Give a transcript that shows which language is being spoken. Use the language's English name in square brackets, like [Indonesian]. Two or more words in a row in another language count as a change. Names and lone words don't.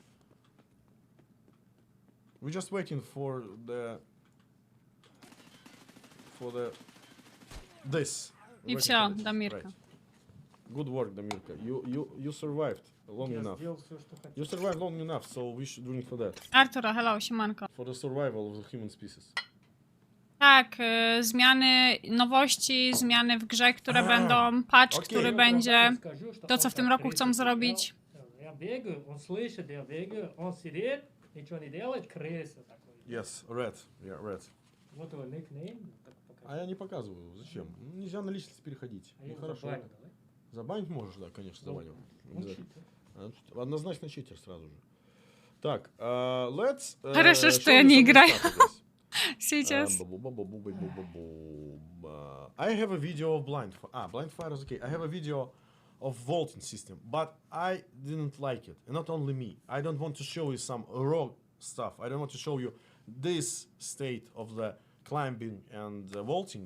[English] We're just waiting for this. [Russian] И [English] Waiting [Russian] все, [English] for this. [Russian] Дамирка. [English] Right. Good work, Damirka. You survived long [Russian] Я [English] enough. [Russian] сделал все, что хотел. [English] You survived long enough, so we should do it for that. [Polish] Artura, hello, siemanko. [English] For the survival of the human species. [Polish] Tak, zmiany, nowości, zmiany w grze, które będą, patch, Okej. który [Russian] Я [Polish] będzie, [Russian] правда скажу, что [Polish] to co [Russian] он [Polish] w tym [Russian] как [Polish] roku chcą [Russian] крыса [Polish] zrobić. [Russian] сидел. Я бегаю, он слышит, я бегаю, он сидит, ничего не делает, крыса такой. [English] Yes, red. Yeah, red. [Russian] Вот его никнейм. так А покажу. я не показываю. Зачем? Нельзя на личность переходить. А я его Нехорошо. забаню, давай. Забанить можешь, да, конечно, Ну, забанил. Он Обязательно. читер. Однозначно читер сразу же. Так, let's... Хорошо, что [English] show [Russian] я [English] you [Russian] не [English] some [Russian] играю. [English] stuff, I guess. [Russian] Сейчас. [English] I have a video of blind fire is okay. I have a video of vaulting system, but I didn't like it, and not only me. I don't want to show you some raw stuff. I don't want to show you this state of the climbing and vaulting.